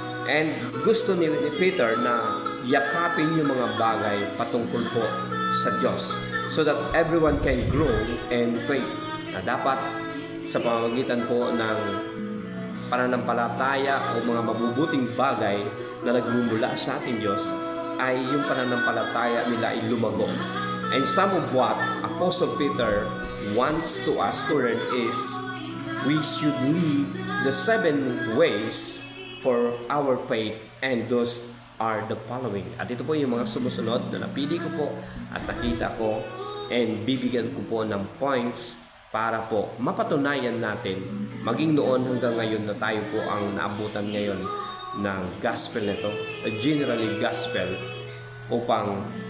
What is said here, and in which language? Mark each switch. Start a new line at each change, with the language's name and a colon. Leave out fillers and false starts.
Filipino: And gusto ni Peter na yakapin yung mga bagay patungkol po sa Diyos,
English: so that everyone can grow in faith.
Filipino: Na dapat sa pamamagitan po ng pananampalataya o mga mabubuting bagay na nagmumula sa ating Diyos, ay yung pananampalataya nila ay lumago.
English: And some of what Apostle Peter wants to us to learn is we should live the 7 ways for our faith, and those are the following.
Filipino: At ito po yung mga sumusunod na napili ko po at nakita ko, and bibigyan ko po ng points para po mapatunayan natin maging noon hanggang ngayon na tayo po ang naabutan ngayon ng gospel nito, generally gospel, upang